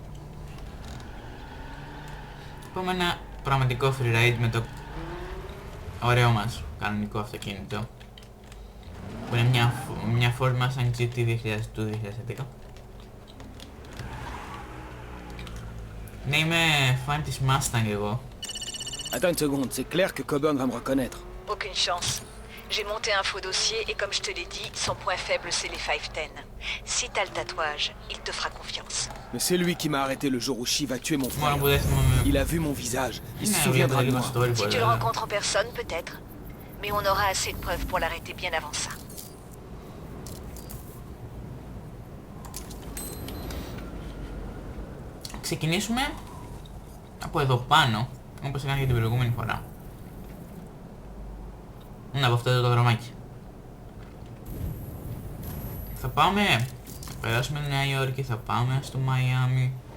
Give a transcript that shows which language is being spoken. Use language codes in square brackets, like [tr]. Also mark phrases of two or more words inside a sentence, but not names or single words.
[el] Πάμε ένα πραγματικό [en] free ride [el] με το ωραίο μας κανονικό αυτοκίνητο. Που είναι μια Ford Mustang GT 2011. Ναι, είμαι fan της Mustang εγώ. [fr] Attends une seconde, c'est clair que Coburn va me reconnaître. Aucune chance. J'ai monté un faux dossier et comme je te l'ai dit, son point faible c'est les 510. Si t'as le tatouage, il te fera confiance. Mais c'est lui qui m'a arrêté le jour où Shiva tué mon frère. [el] Μόνο που δεν θυμάμαι... [fr] Il a vu mon visage, il se [el] Ναι, [fr] souviendra de [el] βλέπω [fr] moi. [el] το story [fr] Si tu le [el] πολλά. [fr] rencontres en personne, peut-être. Mais on aura assez de preuves pour l'arrêter bien avant ça. [el] Ξεκινήσουμε από εδώ πάνω, όπως έκανα και την προηγούμενη φορά. Να, από αυτό εδώ το δρομάκι. Θα πάμε, θα περάσουμε Νέα Υόρκη, θα πάμε στο Μαϊάμι.